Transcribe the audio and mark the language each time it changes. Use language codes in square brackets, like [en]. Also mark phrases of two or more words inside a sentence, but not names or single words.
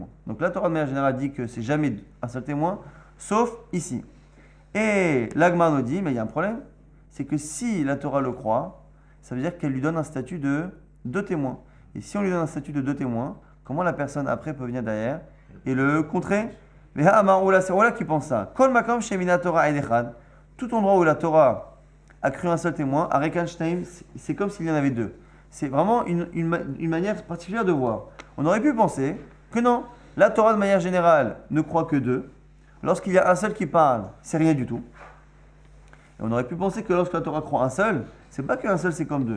[fr] Donc la Torah de manière générale dit que c'est jamais un seul témoin, sauf ici. Et l'Agma nous dit, mais il y a un problème, c'est que si la Torah le croit, ça veut dire qu'elle lui donne un statut de deux témoins. Et si on lui donne un statut de deux témoins, comment la personne après peut venir derrière et le contrer? Mais c'est Ola qui pense ça. [he] כל מקום שהאמינה תורה אחד. [fr] Tout endroit où la Torah a cru un seul témoin, [he] הרי כאן שנים, [fr] c'est comme s'il y en avait deux. C'est vraiment une manière particulière de voir. On aurait pu penser que non, la Torah de manière générale ne croit que deux. Lorsqu'il y a un seul qui parle, c'est rien du tout. Et on aurait pu penser que lorsque la Torah croit un seul, c'est pas qu'un seul c'est comme deux.